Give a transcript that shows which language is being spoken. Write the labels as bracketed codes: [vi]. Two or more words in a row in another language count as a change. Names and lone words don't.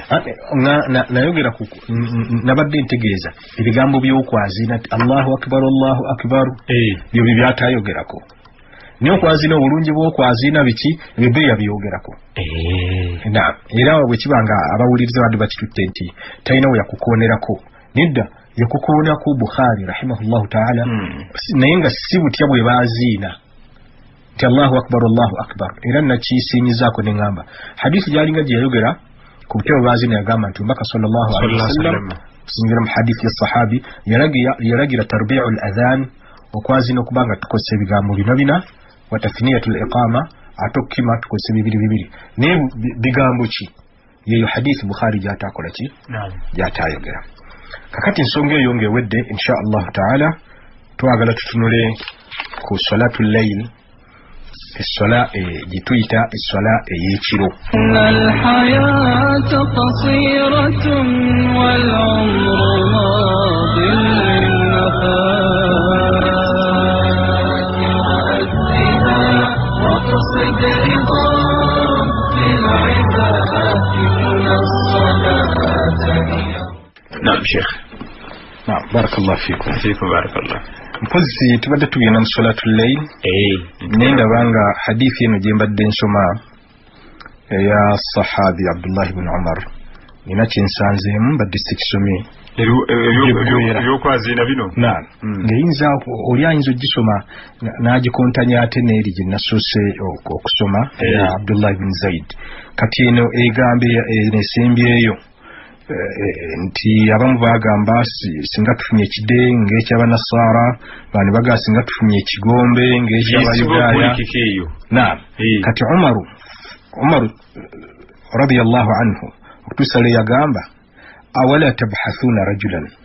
[lg] nayogera nabadde ntegeeza ebigambo by'okwaziina nti [ar] الله أكبر [lg] byo byatayogerako naye okwaziina obulungi bw'okwaziina biki ebyo bye yabyogerako naam era bwe kiba nga abawuliriza badde bakitutte nti talina we yakukoonerako nedda yakukoonako Bukhari [ar] رحمه الله تعالى [lg] naye nga si butya bwe baaziina nti [ar] الله أكبر [lg] era nakisinyizaako ne ngamba hadithi gyalinga gye yayogera ku butya bwe baaziina yagamba nti Mbaka [ar] صلى الله عليه وسلم [lg] kusingira mu hadithi ya sahabi yalagira [ar] تربيع الأذان [lg] okwaziina okuba nga tukozesa ebigambo bina [ar] وتثنية الإقامة [lg] ate okukima tukozesa bibiri naye bigambo ki yeyo hadithi Bukhari gyatakola ki gyatayogera kakati ensonga eyo ng'ewedde [ar] إن شاء الله تعالى [lg] twagala tutunule ku [ar] صلاة الليل [lg] essala gituyita essala ey'ekiro [ar] الحياة قصيرة والعمر نعم شيخ نعم بارك الله فيكم بارك الله [lg] mpozi tubadde tugenda mu [ar] صلاة الليل [lg] naye ndabanga hadithi eno gye mbadde nsoma eya sahabi Abdullah ibn Umar nina kyensanzeemu mbadde sikisomye ebyokwaziina bino ng'eyinza oli ayinza ogisoma n'agikontanya ate n'eri gye nasoose okusoma eya Abdullah ibn Zaid kati eno egambe nesembyeyo nti abamu bagamba singa tufunye ekide ng'ekyabanasara bani baga singa tufunye ekigombe ng'ekyabayudaaya naam kati Umaru [ar] رضي الله عنه [lg] okutusale yagamba [ar] أولا تبعثون رجلا